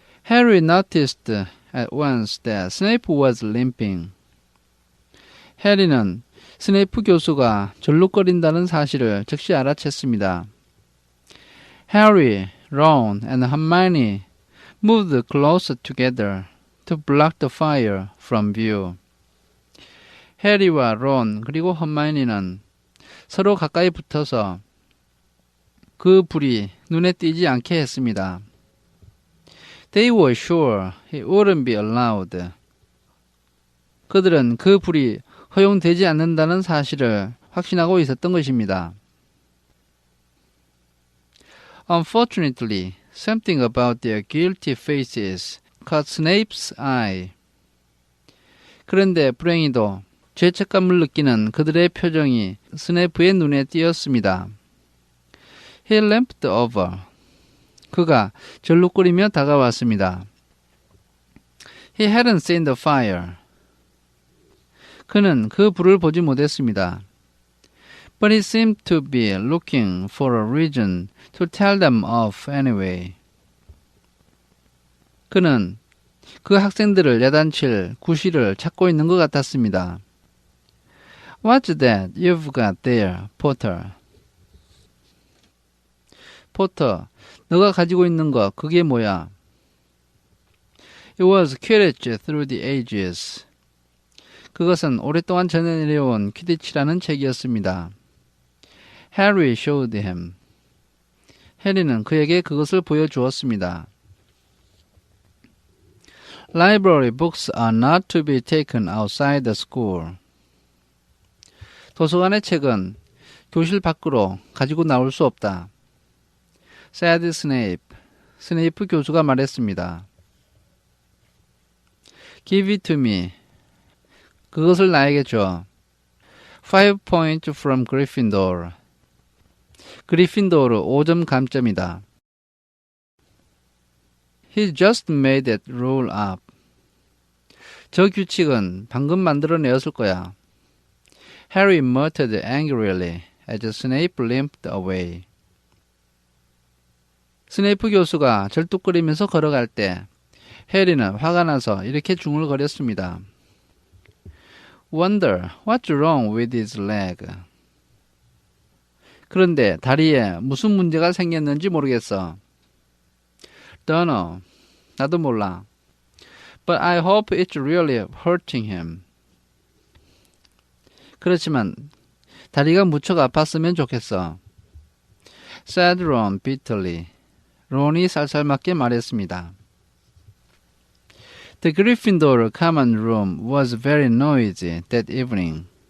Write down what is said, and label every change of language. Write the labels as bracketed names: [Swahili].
[English] Harry noticed at once that Snape was limping. [Korean] 해리는 스네이프 교수가 절룩거린다는 사실을 즉시 알아챘습니다. [English] Harry, Ron, and Hermione moved closer together to block the fire from view. [Korean] 해리와 론 그리고 허마이니는 서로 가까이 붙어서 그 불이 눈에 띄지 않게 했습니다. [English] They were sure it wouldn't be allowed. [Korean] 그들은 그 불이 허용되지 않는다는 사실을 확신하고 있었던 것입니다. [English] Unfortunately, something about their guilty faces caught Snape's eye. [Korean] 그런데 불행히도 죄책감을 느끼는 그들의 표정이 스네이프의 눈에 띄었습니다. [English] He limped over. [Korean] 그가 절룩거리며 다가왔습니다. [English] He hadn't seen the fire. [Korean] 그는 그 불을 보지 못했습니다. [English] But he seemed to be looking for a reason to tell them off anyway. [Korean] 그는 그 학생들을 야단칠 구실을 찾고 있는 것 같았습니다. [English] What's that you've got there, Potter? [Korean] 포터, 너가 가지고 있는 거 그게 뭐야? [English] It was Quidditch Through the Ages. [Korean] 그것은 오랫동안 전해내려온 퀴디치라는 책이었습니다. [English] Harry showed him. [Korean] 해리는 그에게 그것을 보여주었습니다. [English] Library books are not to be taken outside the school. [Korean] 도서관의 책은 교실 밖으로 가지고 나올 수 없다. [English] said Snape. [Korean] 스네이프 교수가 말했습니다. [English] Give it to me. [Korean] 그것을 나에게 줘. [English] 5 points from Gryffindor. [Korean] 그리핀도르 5점 감점이다. [English] He just made that rule up. [Korean] 저 규칙은 방금 만들어내었을 거야. [English] Harry muttered angrily as Snape limped away. [Korean] 스네이프 교수가 절뚝거리면서 걸어갈 때 해리는 화가 나서 이렇게 중얼거렸습니다. [English] Wonder what's wrong with his leg. [Korean] 그런데 다리에 무슨 문제가 생겼는지 모르겠어. [English] Dunno. [Korean] 나도 몰라. [English] But I hope it's really hurting him. [Korean] 그렇지만 다리가 무척 아팠으면 좋겠어. [English] said Ron bitterly. [Korean] 론이 살살맞게 말했습니다. [English] The Gryffindor common room was very noisy that evening.